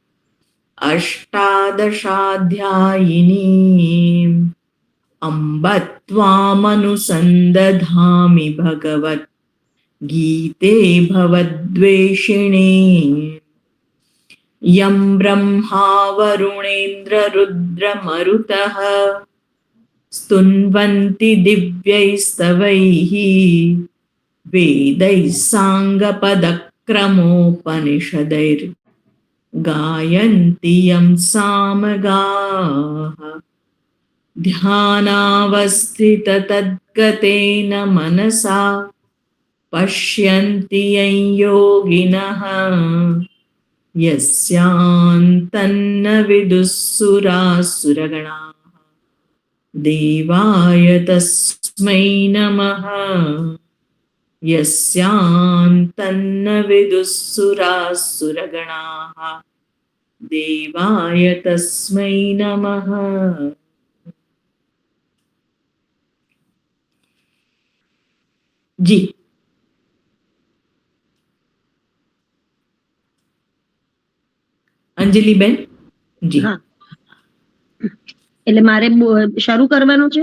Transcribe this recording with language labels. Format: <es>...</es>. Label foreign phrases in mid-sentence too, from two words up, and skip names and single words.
<sa>અષ્ટાદશાધ્યાયિનીમ અંબ ત્વામનુસંદધામિ ભગવત ગીતે ભવદ્વેષિણી યમ બ્રહ્મા વરુણેન્દ્ર રુદ્રમરુતઃ સ્તુન્વન્તિ દિવ્યૈસ્તવૈઃ વેदैः સાંગપદક્રમોપનિષदैर् ગાયन्ति यं सामगाः ध्यानावस्थिततद्गतेन मनसा पश्यन्ति यं योगिनः यस्यान्तन्न विदुःसुरासुरगणाः देवाय तस्मै नमः यस्यान्तन्न विदुःसुरासुरगणाः देवाय तस्मै नमः.</sa> <gu>જી. અંજલિબેન જી. હા, એટલે મારે શરૂ કરવાનું છે.</gu>